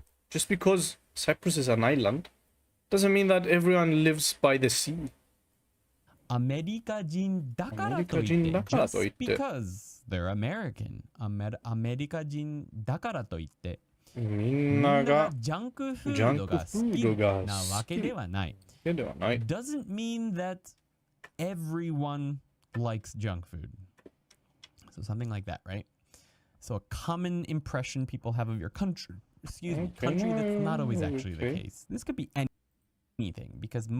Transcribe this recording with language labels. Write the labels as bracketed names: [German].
[English] Just because Cyprus is an island doesn't mean that everyone lives by the sea. [Japanese] アメリカ人だからといって [English] just because they're American [Japanese] アメリカ人だからといってみんながジャンクフードが好きなわけではない [English] doesn't mean that everyone likes junk food. So something like that, right? So a common impression people have of your country, country that's not always actually the case. This could be anything because